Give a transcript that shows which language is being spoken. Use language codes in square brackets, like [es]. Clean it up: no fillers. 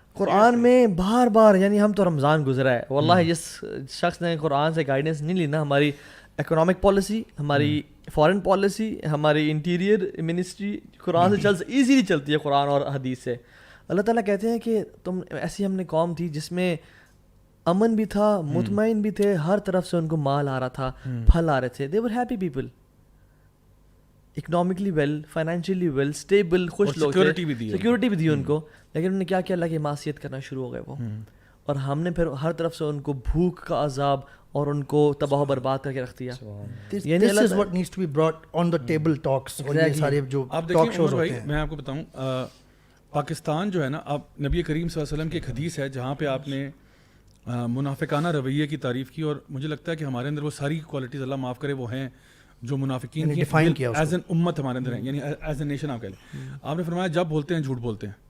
[ur] قرآن میں بار بار, یعنی ہم تو رمضان گزرا ہے واللہ, جس شخص نے قرآن سے گائیڈنس نہیں لی نا, ہماری اکنامک پالیسی, ہماری فارن پالیسی, ہماری انٹیریئر منسٹری قرآن سے ایزیلی چلتی ہے, قرآن اور حدیث سے. اللہ تعالیٰ کہتے ہیں کہ تم ایسی ہم نے قوم تھی جس میں امن بھی تھا, مطمئن بھی تھے, ہر طرف سے ان کو مال آ رہا تھا, پھل آ رہے تھے. [en] they were happy people, economically well, financially well, stable, [ur] خوش لوگ, سیکورٹی بھی دی ان کو. لیکن انہوں نے کیا کیا, اللہ کی معصیت کرنا شروع ہو گئے وہ, اور ہم نے پھر ہر طرف سے ان کو بھوک کا عذاب اور ان کو تباہ و برباد کر کے رکھ دیا. [en] یعنی this is what needs to be brought on the table talks. [ur] اور یہ سارے جو ٹاک شوز ہوتے ہیں, میں آپ کو بتاؤں, پاکستان جو ہے نا, اب نبی کریم صلی اللہ علیہ وسلم کی ایک حدیث ہے جہاں پہ آپ نے منافقانہ رویے کی تعریف کی, اور مجھے لگتا ہے کہ ہمارے اندر وہ ساری کوالٹیز, اللہ معاف کرے, وہ ہیں جو منافقین کی [en] as an امت [ur] ہمارے اندر ہیں, یعنی [en] As a nation. [ur] آپ کہہ لیں, آپ نے فرمایا جب بولتے ہیں جھوٹ بولتے ہیں,